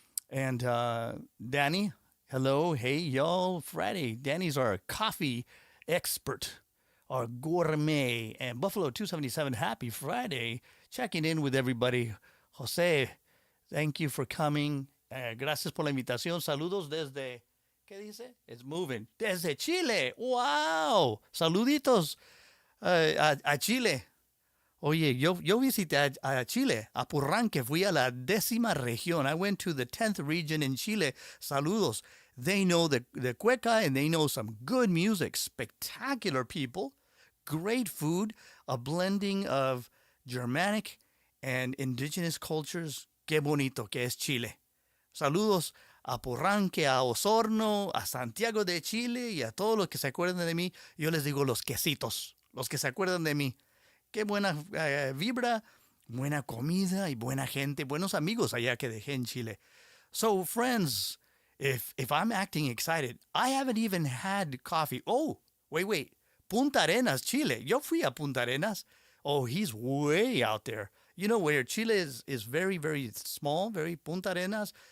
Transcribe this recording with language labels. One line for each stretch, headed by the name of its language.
English: And Danny, hello. Hey, y'all. Friday. Danny's our coffee expert, our gourmet. And Buffalo 277, happy Friday. Checking in with everybody. Jose, thank you for coming.
Spanish: Gracias por la invitación. Saludos desde, ¿qué dice?
English: It's moving.
Spanish: Desde Chile. Wow. Saluditos a Chile. Oye, yo visité a Chile, a Purranque, fui a la 10ª región.
English: I went to the 10th region in Chile.
Spanish: Saludos.
English: They know the cueca and they know some good music. Spectacular people, great food, a blending of Germanic and indigenous cultures.
Spanish: Qué bonito que es Chile. Saludos a Purranque, a Osorno, a Santiago de Chile y a todos los que se acuerdan de mí. Yo les digo los quesitos, los que se acuerdan de mí. Qué buena vibra, buena comida y buena gente, buenos amigos allá que dejé en Chile.
English: So, friends, if I'm acting excited, I haven't even had coffee. Oh, wait.
Spanish: Punta Arenas, Chile. Yo fui a Punta Arenas.
English: Oh, he's way out there. You know where Chile is very, very small, very Punta Arenas.